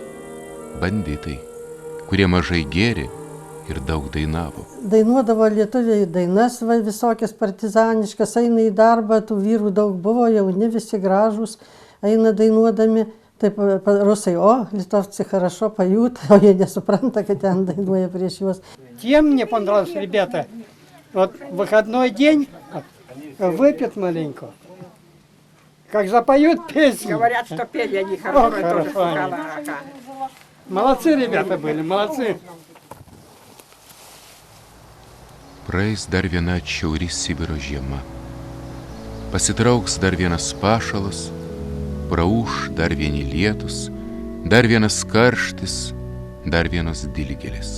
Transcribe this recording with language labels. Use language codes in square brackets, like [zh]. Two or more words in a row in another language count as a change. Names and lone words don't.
[lt] Banditai, kurie mažai gėrė ir daug dainavo. Dainuodavo lietuviai dainas visokias partizaniškas, eina į darbą, tų vyrų daug buvo, jauni visi gražūs, eina dainuodami, Taip rusai, o, [ru] литовцы хорошо поют, [lt] o jie nesupranta, kad ten dainuoja prieš juos. [ru] Тем мне понравилось, ребята, вот выходной день выпьют маленько, как запоют песни. Говорят, что пели они О, хорошо, тоже хорошо. слухала. Молодцы ребята были, молодцы. [lt] Praeis dar viena atšiauri Sibiro žiema. Pasitrauks dar vienas pašalas, praūš dar vieni lietus, dar vienas karštis, dar vienos dilgėlės.